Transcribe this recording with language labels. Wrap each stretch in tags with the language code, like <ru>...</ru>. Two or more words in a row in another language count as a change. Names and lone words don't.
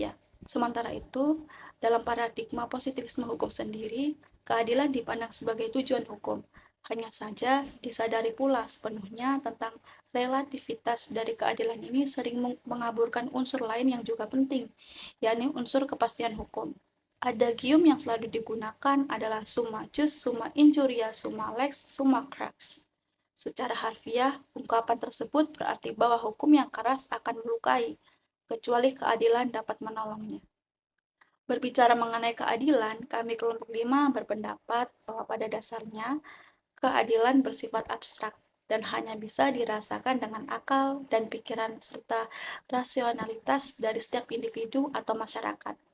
<id>Sementara itu, dalam paradigma positivisme hukum sendiri, keadilan dipandang sebagai tujuan hukum. Hanya saja disadari pula sepenuhnya tentang relativitas dari keadilan ini sering mengaburkan unsur lain yang juga penting, yakni unsur kepastian hukum. Adagium yang selalu digunakan adalah</id> <la>summa jus, summa injuria, summa lex, summa crax.</la> <id>Secara harfiah, ungkapan tersebut berarti bahwa hukum yang keras akan melukai, kecuali keadilan dapat menolongnya. Berbicara mengenai keadilan, kami kelompok 5 berpendapat bahwa pada dasarnya keadilan bersifat abstrak dan hanya bisa dirasakan dengan akal dan pikiran serta rasionalitas dari setiap individu atau masyarakat.</id>